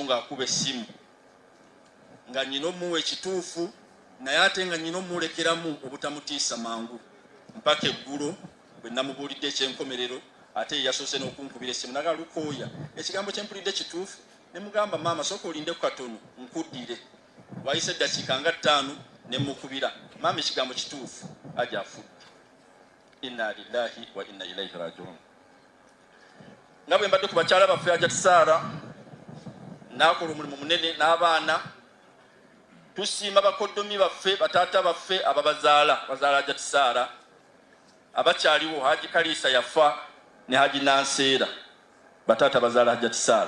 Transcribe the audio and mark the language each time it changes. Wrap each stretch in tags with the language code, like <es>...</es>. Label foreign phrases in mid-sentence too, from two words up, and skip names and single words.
<lg>ng'akuba essimu nga nnyina omuwa ekituufu naye ate nga nnyina omulekeramu obutamutiisa mangu mpaka eggulo bwe namubuulidde ekyenkomerero ate yasoose n'okunkubira essimu naga Lukooya ekigambo kye mpulidde kituufu ne mugamba mama soko olinde ku katono nkuddire wayise eddakiika nga 5 ne mukubira mama ekigambo kituufu aja afudde.</lg> <ar>إنا لله وإنا إليه راجعون.</ar> <lg>nga bwe mbadde ku bakyala baffe Hajjati Saara nakola omulimu munene n'abaana tusiima bakoddomi baffe bataata baffe ababazaala bazaala Hajjati Saara abakyaliwo Haji Kalisa yafa ne Haji Nanseera bataata bazaala Hajjati Saara.</lg>